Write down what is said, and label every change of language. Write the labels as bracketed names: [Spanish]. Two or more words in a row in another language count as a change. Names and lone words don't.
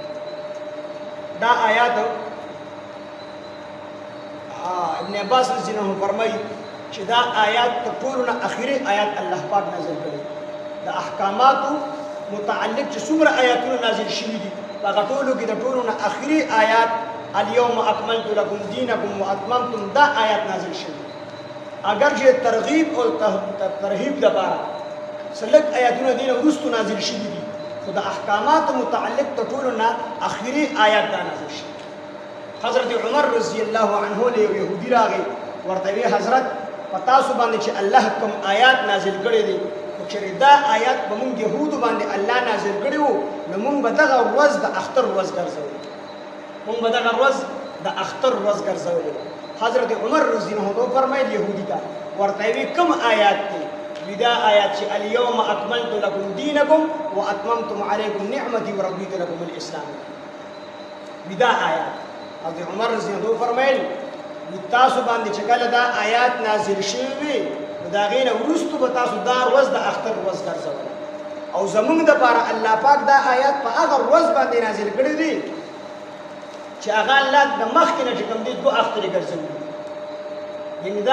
[Pashto] دا آیات ابن عباس [Arabic] رضی الله عنه [Pashto] فرمایي چې دا آیات تر ټولو نه اخري آیات الله پاک نازل کړي د احکاماتو متعلق چې څومره آیاتونه نازل شوي دي هغه ټولو کې د ټولو نه اخري آیات [Arabic] اليوم اکملت لکم دینکم واتممتم [Pashto] دا آیات نازل شوي اگر چې ترغیب او ترهیب دپاره څه لږ آیاتونه دې نه وروستو نازل شوي دي خو د احکاماتو متعلق د ټولو نه اخري آیات دا نازل شوي حضرت عمر [Arabic] رضی الله عنه [Pashto] له یو یهودي راغی ورته وی حضرت په تاسو باندې چې الله کوم آیات نازل کړي دي چې دا آیات به مونږ یهودو باندې الله نازل کړي وو نو مونږ به دغه ورځ د اختر ورځ ګرځولې مونږ به دغه ورځ د اختر ورځ ګرځولې حضرت عمر [Arabic] رضی الله عنه [Pashto] فرمایل یهودي ته ورته وی کوم آیات دي دا آیات چې [Arabic] اليوم اکملت لکم دینکم واتممتم علیکم نعمتي ورضیت لکم الاسلام [Pashto] دا آیات حضرت عمر [Arabic] رضی الله عنه [Pashto] فرمایل تاسو باندې چې کله دا آیات نازل شوي د هغې نه وروستو به تاسو دا ورځ د اختر ورځ ګرځوله او زموږ دپاره الله پاک دا آیات په هغه ورځ باندې نازل کړي دي چې هغه الله د مخکې نه چې کوم دي 2 اخترې ګرځولي یعنې دا